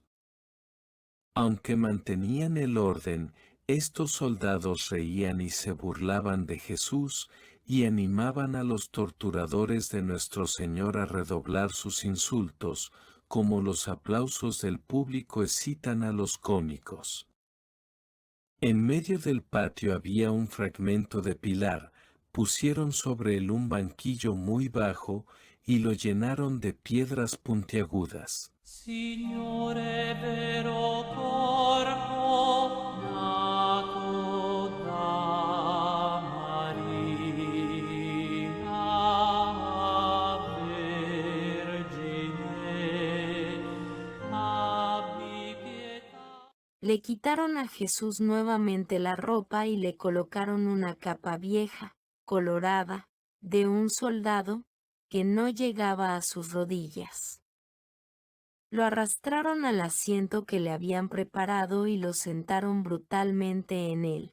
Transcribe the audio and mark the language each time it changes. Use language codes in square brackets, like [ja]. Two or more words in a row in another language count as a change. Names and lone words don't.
[es] Aunque mantenían el orden, estos soldados reían y se burlaban de Jesús y animaban a los torturadores de nuestro Señor a redoblar sus insultos, como los aplausos del público excitan a los cómicos. En medio del patio había un fragmento de pilar, pusieron sobre él un banquillo muy bajo y lo llenaron de piedras puntiagudas. [it] Signore vero corpo nato da Maria Vergine, abbi pietà. [es] Le quitaron a Jesús nuevamente la ropa y le colocaron una capa vieja, colorada, de un soldado, que no llegaba a sus rodillas. Lo arrastraron al asiento que le habían preparado y lo sentaron brutalmente en él.